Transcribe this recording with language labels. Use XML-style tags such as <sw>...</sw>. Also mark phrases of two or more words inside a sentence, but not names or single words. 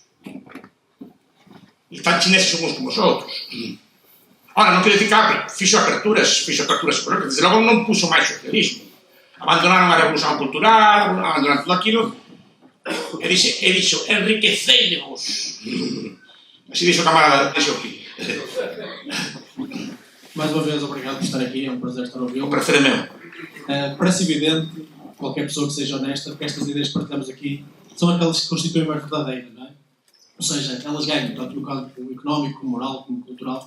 <gl>Están chineses uns como os outros. Ora, non quero dicir que fixo aperturas económicas, desde logo non puso máis socialismo. Abandonaron a revolución cultural, abandonaron todo aquilo, E dixo, enriqueceivos. Así dixo o camarada, dixo aquí.</gl> <pt>Mais uma vez, obrigado por estar aqui, é um prazer estar a ouvi-lo. O prazer é meu. Parece evidente, qualquer pessoa que seja honesta, que estas ideias que partilhamos aqui são aquelas que constituem mais verdadeiras, não é? Ou seja, elas ganham, tanto no campo económico, como moral, como cultural.</pt>